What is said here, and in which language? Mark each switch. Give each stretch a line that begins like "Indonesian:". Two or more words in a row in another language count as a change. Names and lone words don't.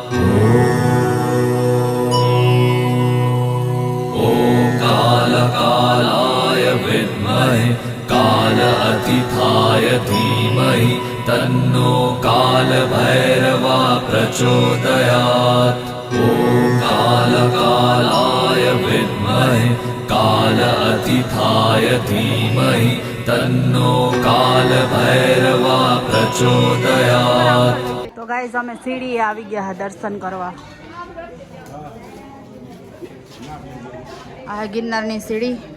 Sanskrit: कालकालाय विद्महे कालातीताय धीमहि तन्नो कालभैरवा प्रचोदयात् ॐ कालकालाय विद्महे कालातीताय धीमहि तन्नो कालभैरवा प्रचोदयात्
Gujarati: તો ગાઈઝ અમે સીડી આવી ગયા દર્શન કરવા આ ગિરનારની સીડી